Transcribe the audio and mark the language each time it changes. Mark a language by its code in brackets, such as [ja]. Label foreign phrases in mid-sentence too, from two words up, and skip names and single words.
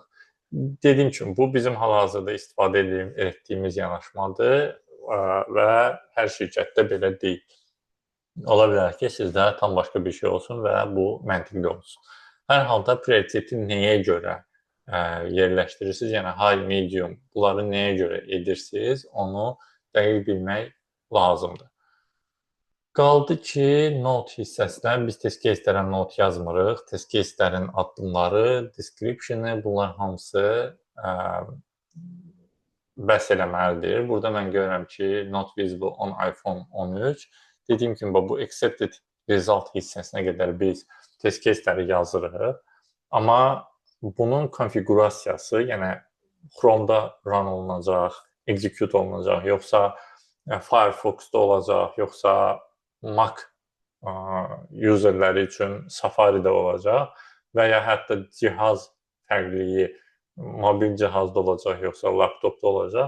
[az] Dediyim kimi, bu bizim hal-hazırda istifadə etdiyimiz yanaşmadır və hər şirkətdə belə deyil. Ola bilər ki, sizdə tam başqa bir şey olsun və bu məntiqli olsun. Hər halda prioriteti nəyə görə yerləşdirirsiniz, yəni [en] high, medium, [az] bunları nəyə görə edirsiniz, onu dəqiq bilmək lazımdır. Qaldı ki, note hissəsinə biz [en] test case'lərə [az] note yazmırıq. [en] Test case'lərin [az] addımları, description'ı, bunlar hamısı bəs eləməlidir. Burada mən görürəm ki, [en] not visible on iPhone 13. [az] Dediyim kimi, bu [en] accepted result [az] hissəsinə qədər biz [en] test case'ləri [az] yazırıq. Amma bunun konfigurasiyası, yəni Chrome'da run olunacaq, execute olunacaq, yoxsa Firefox'da olacaq, yoxsa Mac userləri üçün Safari'də olacaq və ya hətta cihaz fərqliyi mobil cihazda olacaq, yoxsa laptopda olacaq.